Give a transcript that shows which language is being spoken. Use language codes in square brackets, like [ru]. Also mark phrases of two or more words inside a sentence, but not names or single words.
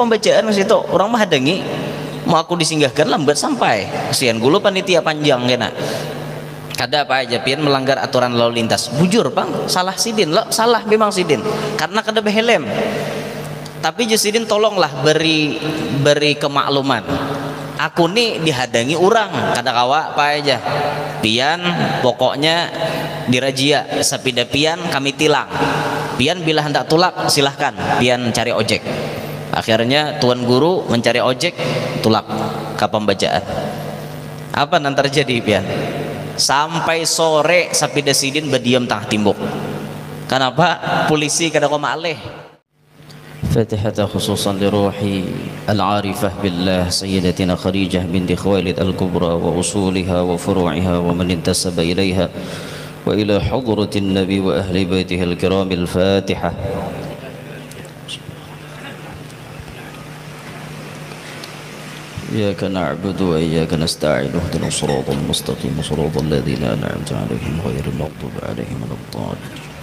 [bjn] pembacaan ke situ orang mah hadangi mau aku disinggahkan lambat sampai kesian gulu panitia panjang kena kada apa aja pian melanggar aturan lalu lintas bujur bang salah sidin lo salah memang sidin karena kada behelm tapi jasidin tolonglah beri kemakluman aku nih dihadangi orang kada kawa apa aja pian pokoknya dirajia sapida pian kami tilang pian bila hendak tulak silahkan pian cari ojek. Akhirnya tuan guru mencari ojek tulak ke pembacaan apa nanti terjadi pian sampai sore sapida sidin berdiam tengah timbuk kenapa polisi kada koma aleh. [ar] فاتحة خصوصا لروح العارفة بالله سيدتنا خديجة بنت خويلد الكبرى وأصولها وفروعها ومن انتسب إليها وإلى حضرة النبي وأهل بيته الكرام الفاتحة. إياك نعبد وإياك نستعين اهدنا الصراط المستقيم صراط الذين أنعمت عليهم غير المغضوب عليهم ولا الضالين.